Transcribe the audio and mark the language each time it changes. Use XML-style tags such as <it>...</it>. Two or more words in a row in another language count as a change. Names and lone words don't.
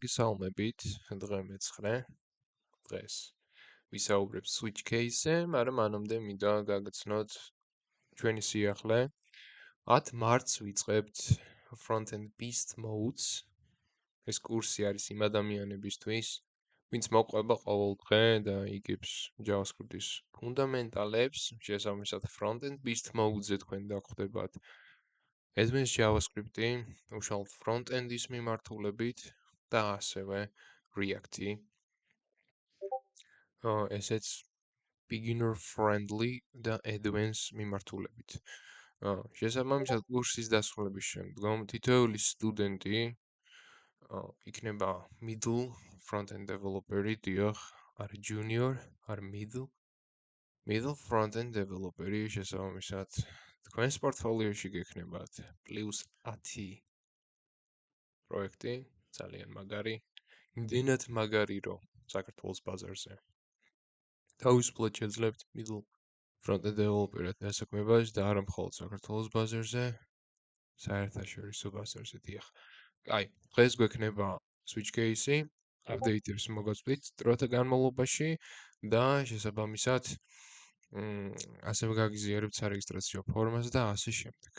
<ka>მოგესალმებით, დღე მე-9 დღეს ვისაუბრებ</ka> <en>switch case-</en> <ka>ზე, მაგრამ მანამდე მინდა გაგაცნოთ ჩვენი სიახლე.</ka> <en>10</en> <ka>მარტს ვიწყებთ</ka> <en>front-end beast modes.</en> <ka>ეს კურსი არის იმ ადამიანებისთვის, ვინც მოყვება ყოველ დღე და იგებს JavaScript-ის ფუნდამენტალებს, შესაბამისად</ka> <en>front-end beast mode-ზე</en> <ka>თქვენ დახვდებათ.</ka> <en>Advanced JavaScript-ი,</en> <ka>უშუალოდ front-end-ის მიმართულებით და ასევე React-ი. ესეც</ka> <en>beginner friendly</en> <ka>და advanced მიმართულებით. შესაბამისად კურსის დასრულების შემდგომ თითოეული სტუდენტი იქნება</ka> <en>middle front-end developer-ი,</en> <ka>დიახ, არ junior, არ</ka> <en>middle front-end developer-ი,</en> <ka>შესაბამისად თქვენს პორტფოლიოში გექნებათ +10 პროექტი, ძალიან მაგარი, იმდენად მაგარი, რომ საქართველოს ბაზარზე თავისუფლად შეძლებთ</ka> <en>middle front-end developer-ად</en> <ka>დასაქმებას და არა მხოლოდ საქართველოს ბაზარზე, საერთაშორისო ბაზარზე, დიახ. აი, დღეს გვექნება</ka> <en>switch case-ი,</en> <ka>update-ებს მოგაწვით დროთა განმავლობაში და შესაბამისად ასევე გაგიზიარებთ სარეგისტრაციო ფორმას და ასე შემდეგ.</ka>